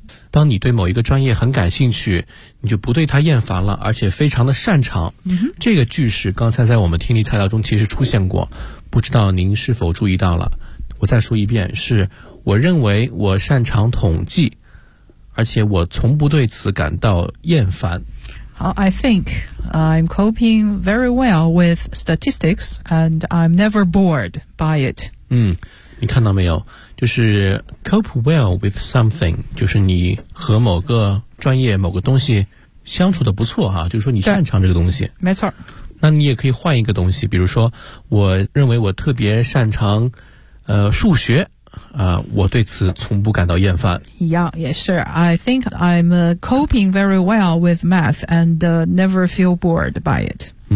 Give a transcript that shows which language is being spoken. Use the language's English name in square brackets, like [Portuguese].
[Chinese] 当你对某一个专业很感兴趣，你就不对它厌烦了，而且非常的擅长。这个句式刚才在我们听力材料中其实出现过，不知道您是否注意到了。我再说一遍，是我认为我擅长统计，而且我从不对此感到厌烦。好， [English] I think I'm coping very well with statistics and I'm never bored by it. [Chinese] 你看到没有，就是 [English] cope well with something， [Chinese] 就是你和某个专业某个东西相处的不错啊，就是说你擅长这个东西。没错。那你也可以换一个东西，比如说我认为我特别擅长数学啊，我对此从不感到厌烦。一样也是。 [English] I think I'm coping very well with math and never feel bored by it.